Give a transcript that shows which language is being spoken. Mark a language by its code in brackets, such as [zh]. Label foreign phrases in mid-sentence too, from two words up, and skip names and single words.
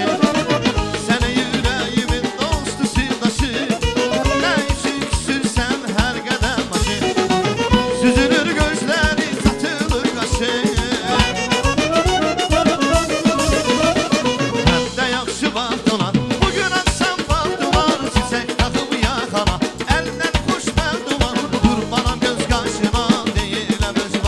[tr] Seni yüreğimin dostu sırdaşı, ne için küsürsen her qədəm aşı. Süzülür gözleri, satılır qaşı. [az] Həmdə yaxşı vaxt olar, bugün akşam vaxtı var. Çiçək taxıb yaxana, əldən xoşbəxt olar. Qurbanam göz qaşına, deyiləm